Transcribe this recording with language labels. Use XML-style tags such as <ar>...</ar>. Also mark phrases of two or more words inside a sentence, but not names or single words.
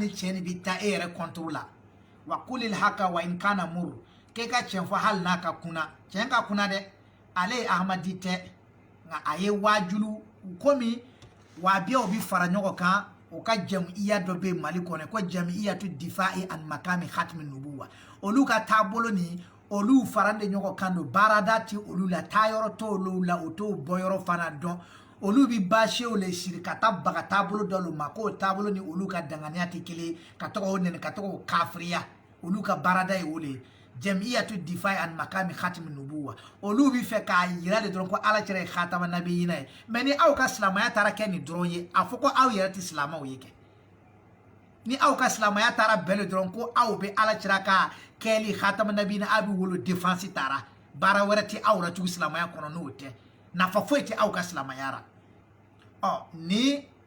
<bm>ni tiɲɛ de bɛ taa e yɛrɛ kɔntoro la</bm> <ar>وقل الحق وإن كان مرا</ar> <bm>k'e ka tiɲɛ fɔ hali n'a ka kunna tiɲɛ ka kunna dɛ ale ye ahamadi tɛ nka a ye waajulu komi waabiyaw bi fara ɲɔgɔn kan o ka jamiya dɔ bɛ mali kɔnɔ ko jamiyatu difa'i an makami hatmi nubuwa olu ka taabolo ni olu farande ɲɔgɔn kan don baarada ti olu la taayɔrɔ t'olu la o t'o bɔyɔrɔ fana dɔn olu bi baasiw le siri ka taa baga taabolo dɔ lo ma k'o taabolo ni olu ka danganiya tɛ kelen ka tɔgɔ o nɛni ka tɔgɔ o kafiriya olu ka baarada ye o le jamiyatu difa'i an makami hatmi nubuwa olu bi fɛ k'a yira de dɔrɔn ko ala cɛra ye</bm> <ar>خاتم النبيين</ar> <bm>ye mɛ ni aw ka silamaya taara kɛ nin dɔrɔn ye a fɔ ko aw yɛrɛ tɛ silamaw ye kɛ ni aw ka silamaya taara bɛɛ dɔrɔn ko aw bɛ ala cɛra ka kɛli</bm> <ar>خاتم النبيين</ar> <bm>aw bɛ wolo défense taara baara wɛrɛ tɛ aw la tugun silamaya kɔnɔ n'o tɛ nafa foyi tɛ aw ka silamaya ra ni</bm>